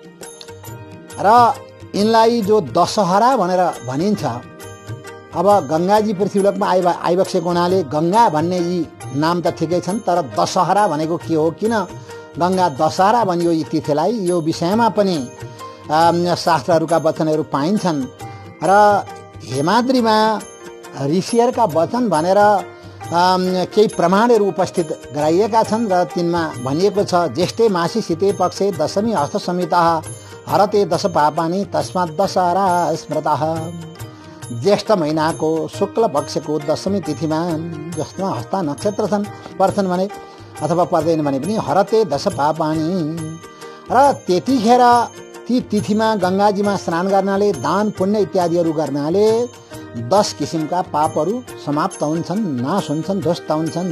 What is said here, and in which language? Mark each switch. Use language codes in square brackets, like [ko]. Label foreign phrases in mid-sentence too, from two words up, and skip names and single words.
[ne] र यिनलाई जो दशहरा भनेर भनिन्छ, अब गंगाजी पृथ्वीलोकमा आइबसेको हुनाले गंगा भन्ने यी नाम त ठिकै छन्, तर दशहरा भनेको के हो, किन गंगा दशहरा भनियो यी तिथिलाई, यो विषयमा पनि शास्त्रहरूका वचनहरू पाइन्छन्। र हेमाद्रीमा ऋषिहरूका वचन भनेर केही प्रमाणहरू उपस्थित गराइएका छन् र तिनमा भनिएको छ, [sa] ज्येष्ठे मासी शीते पक्षे दशमी हस्त संहिता हरते दश पापानी तस्मात् दशहरा स्मृतः। [ne] ज्येष्ठ महिनाको शुक्ल पक्षको दशमी तिथिमा, जसमा हस्ता नक्षत्र छन्, पर्छन् भने अथवा पर्दैन भने पनि [sa] हरते दश पापानी, [ne] र त्यतिखेर ती तिथिमा गंगाजीमा स्नान गर्नाले, दान पुण्य इत्यादिहरू गर्नाले 10 किसिमका पापहरू समाप्त हुन्छन्, नाश हुन्छन्, ध्वस्त हुन्छन्।